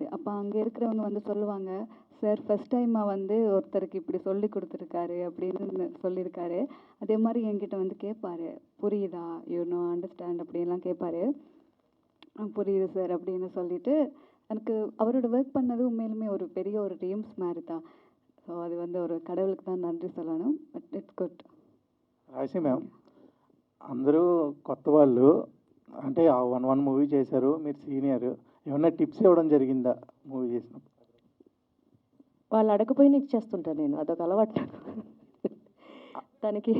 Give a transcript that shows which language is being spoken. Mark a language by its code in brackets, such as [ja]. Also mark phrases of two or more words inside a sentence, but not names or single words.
[ta] அப்போ அங்கே இருக்கிறவங்க வந்து சொல்லுவாங்க, சார் [en] first timeஆக [ta] வந்து ஒருத்தருக்கு இப்படி சொல்லி கொடுத்துருக்காரு அப்படின்னு சொல்லியிருக்காரு. அதே மாதிரி என்கிட்ட வந்து கேட்பாரு, புரியுதா, [en] you know understand [ta] அப்படின்லாம் கேட்பாரு. புரியுது சார் அப்படின்னு சொல்லிட்டு எனக்கு அவரோட ஒர்க் பண்ணது உண்மையிலுமே ஒரு பெரிய ஒரு ட்ரீம்ஸ் மாதிரி தான். ஸோ அது வந்து ஒரு கடவுளுக்கு தான் நன்றி சொல்லணும். [en] but it's good. [te] రాశి మ్యామ్, అందరూ కొత్త వాళ్ళు, అంటే ఆ 1 మూవీ చేశారు, మీరు సీనియర్. ఏమన్నా టిప్స్ ఇవ్వడం జరిగిందా మూవీ చేసినప్పుడు? వాళ్ళు అడగపోయినా ఇచ్చేస్తుంటాను నేను, అదొక అలవాటు తనకి.